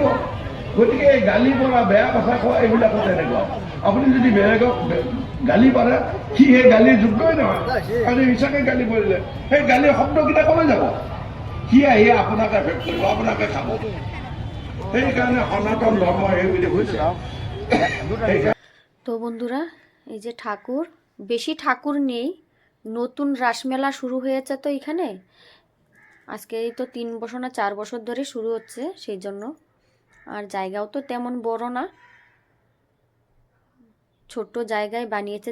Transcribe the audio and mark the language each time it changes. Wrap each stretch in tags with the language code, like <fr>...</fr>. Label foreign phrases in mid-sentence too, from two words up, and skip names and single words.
<as>গতিকে এই গালি পৰা, বেয়া কথা কোৱা, এইবিলাকো তেনেকুৱা। আপুনি যদি বেলেগক গালি পাৰে, সি সেই গালিৰ যোগ্যই নহয়। আপুনি মিছাকৈ গালি পাৰিলে সেই গালিৰ শব্দকেইটা ক'লৈ যাব? সি আহি আপোনাক এফেক্ট কৰিব, আপোনাকে খাব। সেইকাৰণে সনাতন ধৰ্ম এইবিলাক হৈছে।</as> <bn>তো বন্ধুরা, এই যে ঠাকুর, বেশি ঠাকুর নেই, নতুন রাসমেলা শুরু হয়েছে তো এখানে। আজকে এই তো 3 বছর না 4 বছর ধরে শুরু হচ্ছে, সেই জন্য। আর জায়গাও তো তেমন বড় না, ছোট জায়গায় বানিয়েছে।</bn>